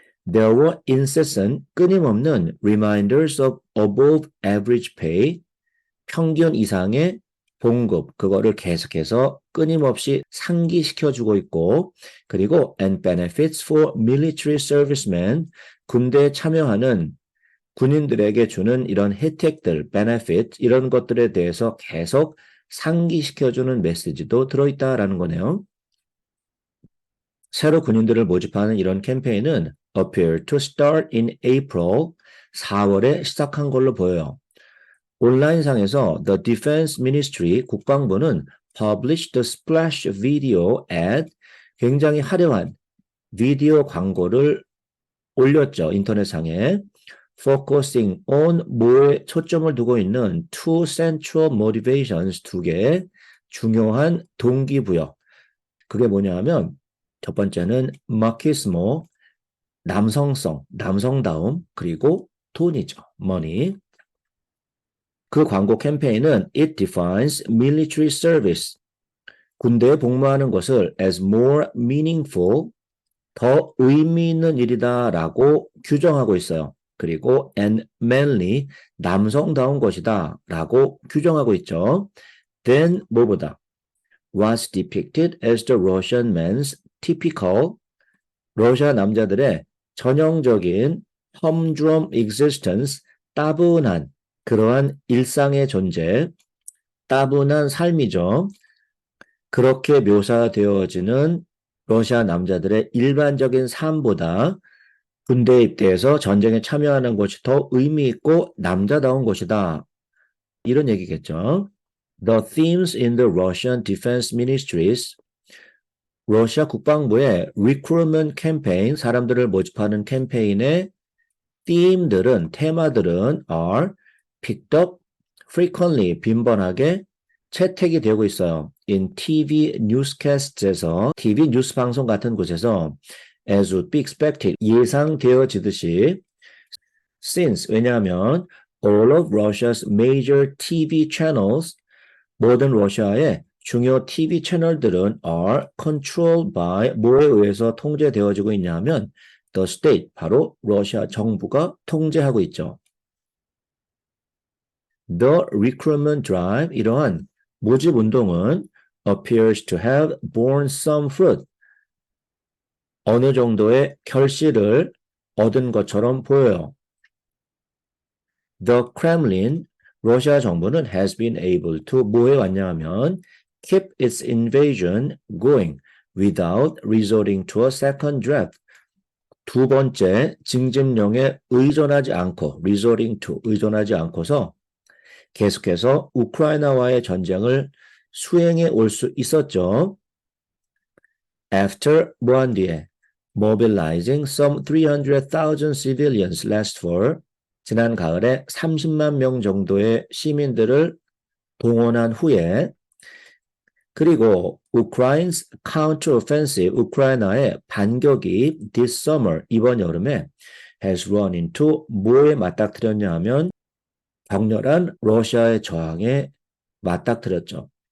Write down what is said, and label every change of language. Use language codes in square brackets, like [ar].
[en] There were incessant, [ko] 끊임없는 [en] reminders of above average pay, [ko] 평균 이상의 봉급, 그거를 계속해서 끊임없이 상기시켜주고 있고, 그리고 [en] and benefits for military servicemen, [ko] 군대에 참여하는 군인들에게 주는 이런 혜택들, benefit, 이런 것들에 대해서 계속 상기시켜주는 메시지도 들어있다라는 거네요. 새로 군인들을 모집하는 이런 캠페인은 [en] appear to start in April, [ko] 4월에 시작한 걸로 보여요. 온라인상에서 [en] The Defense Ministry [ko] 국방부는 [en] published the splash video ad [ko] 굉장히 화려한 비디오 광고를 올렸죠. 인터넷상에. [en] Focusing on [ko] 뭐에 초점을 두고 있는 [en] two central motivations [ko] 두 개의 중요한 동기부여. 그게 뭐냐 하면 첫 번째는 machismo, 남성성, 남성다움, 그리고 돈이죠. [en] money. [ko] 그 광고 캠페인은 [en] It defines military service. [ko] 군대에 복무하는 것을 [en] as more meaningful, [ko] 더 의미 있는 일이다라고 규정하고 있어요. 그리고 [en] and manly, [ko] 남성다운 것이다 라고 규정하고 있죠. [en] Then [ko] 뭐보다 [en] was depicted as the Russian man's typical, [ko] 러시아 남자들의 전형적인 [en] humdrum existence, [ko] 따분한 그러한 일상의 존재, 따분한 삶이죠. 그렇게 묘사되어지는 러시아 남자들의 일반적인 삶보다 군대에 입대해서 전쟁에 참여하는 것이 더 의미 있고 남자다운 것이다. 이런 얘기겠죠. [en] The themes in the Russian Defense Ministries, [ko] 러시아 국방부의 recruitment 캠페인, 사람들을 모집하는 캠페인의 theme들은, 테마들은 [en] are picked up frequently, [ko] 빈번하게 채택이 되고 있어요. [en] In TV newscasts에서, [ko] TV 뉴스 방송 같은 곳에서 [en] as would be expected, [ko] 예상되어지듯이 [en] since, [ko] 왜냐하면 [en] all of Russia's major TV channels, [ko] 모든 러시아의 중요 TV 채널들은 [en] are controlled by, [ko] 뭐에 의해서 통제되어지고 있냐 하면 [en] the state, [ko] 바로 러시아 정부가 통제하고 있죠. [en] The recruitment drive, [ko] 이러한 모집 운동은 [en] appears to have borne some fruit, [ko] 어느 정도의 결실을 얻은 것처럼 보여요. [en] The Kremlin, [ko] 러시아 정부는 [en] has been able to, [ko] 뭐에 왔냐 하면 [en] keep its invasion going without resorting to a second draft. [ko] 두 번째 징집령에 의존하지 않고, [en] resorting to, [ko] 의존하지 않고서 계속해서 우크라이나와의 전쟁을 수행해 올 수 있었죠. [en] After, [ko] 뭐한 뒤에 [en] mobilizing some 300,000 civilians last fall, [ko] 지난 가을에 30만 명 정도의 시민들을 동원한 후에, 그리고 [en] Ukraine's counteroffensive, [ko] 우크라이나의 반격이 [en] this summer, [ko] 이번 여름에 [en] has run into, [ko] 뭐에 맞닥뜨렸냐 하면 격렬한 러시아의 저항에 맞닥뜨렸죠.